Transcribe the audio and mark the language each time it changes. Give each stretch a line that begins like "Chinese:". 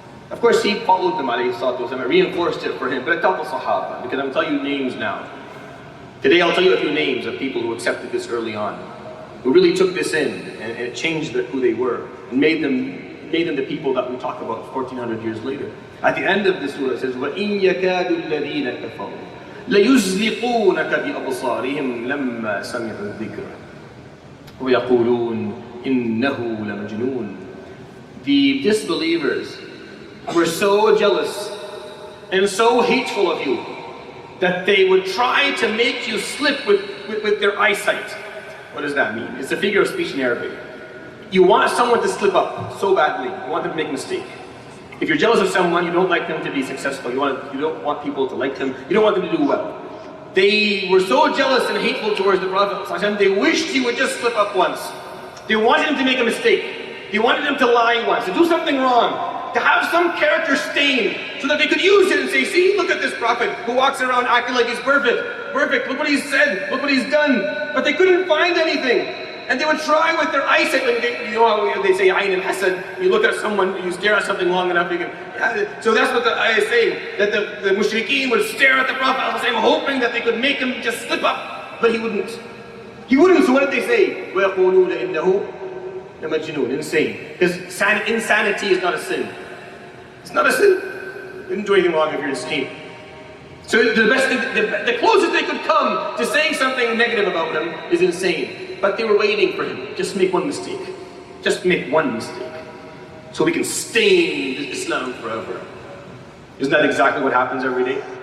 English: Of course, he followed them, alayhi salatu wasalam, reinforced it for him, but it taught the Sahaba, because I'm telling you names now. Today I'll tell you a few names of people who accepted this early on, who really took this in, and it changed who they were, and made them the people that we talk about 1400 years later. At the end of the surah it says,
Arabic: وَإِن يَكَادُ الَّذِينَ كَفَرُوا لَيُزْلِقُونَكَ بِأَبْصَارِهِمْ لَمَّا سَمِعُوا الذِّكْرَ وَيَقُولُونَ إِنَّهُ لَمَجْنُونَ.
English: The disbelievers were so jealous and so hateful of you that they would try to make you slip with their eyesight. What does that mean? It's a figure of speech in Arabic. You want someone to slip up so badly. You want them to make a mistake. If you're jealous of someone, you don't like them to be successful. You don't want people to like them. You don't want them to do well. They were so jealous and hateful towards the Prophet. They wished he would just slip up once. They wanted him to make a mistake. They wanted him to lie once, to do something wrong, to have some character stain, so that they could use it and say, see, look at this Prophet who walks around acting like he's perfect. Perfect, look what he's said, look what he's done. But they couldn't find anything. And they would try with their eyesight, like you know how they say Ayn al-Hasad, you look at someone, you stare at something long enough, you can, so that's what the ayah is saying, that the mushrikeen would stare at the Prophet ﷺ, hoping that they could make him just slip up, but he wouldn't. He wouldn't, so what did they say?
Arabic: وَيَقُولُونَ إِنَّهُ لَمَجْنُونَ,
English: insane. Because insanity is not a sin. It's not a sin. You didn't do anything wrong if you're insane. So the best thing, the closest they could come to saying something negative about him is insane. But they were waiting for him. Just make one mistake. Just make one mistake. So we can stain Islam forever. Isn't that exactly what happens every day?